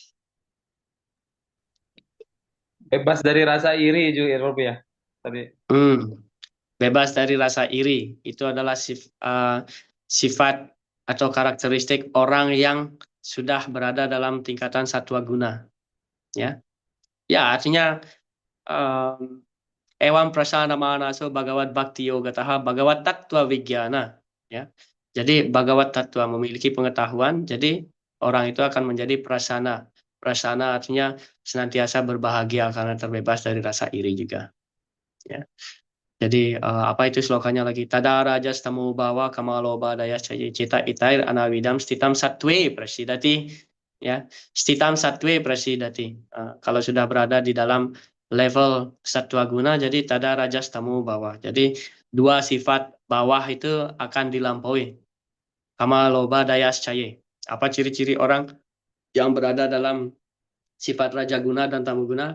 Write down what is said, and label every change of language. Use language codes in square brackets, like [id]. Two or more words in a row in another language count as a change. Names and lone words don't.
[id] Bebas dari rasa iri juga ya tadi. Bebas dari rasa iri itu adalah sifat atau karakteristik orang yang sudah berada dalam tingkatan [sa] सत्त्व गुण. [id] Ya, artinya [sa] एवं प्रसन्न मनसो भगवत् भक्ति योगतः भगवत् तत्त्व विज्ञान. [id] Ya, jadi [sa] भगवत् तत्त्व [id] memiliki pengetahuan, jadi orang itu akan menjadi prasana. Prasana artinya senantiasa berbahagia karena terbebas dari rasa iri juga. Ya. Jadi apa itu slokanya lagi? [sa] तदा रजस् तमो भावाः कामलोभादयश्च ये चेत एतैर् अनाविद्धं स्थितं सत्त्वे प्रसीदति. Ya, stitam satwe prasidati. [id] Kalau sudah berada di dalam level [sa] सत्त्व गुण, [id] jadi [sa] तदा रजस् तमो भावाः. [id] Jadi 2 sifat bawah itu akan dilampaui. [sa] कामलोभादयश्च ये. [id] Apa ciri-ciri orang yang berada dalam sifat [sa] रजो गुण [id] dan [sa] तमो गुण?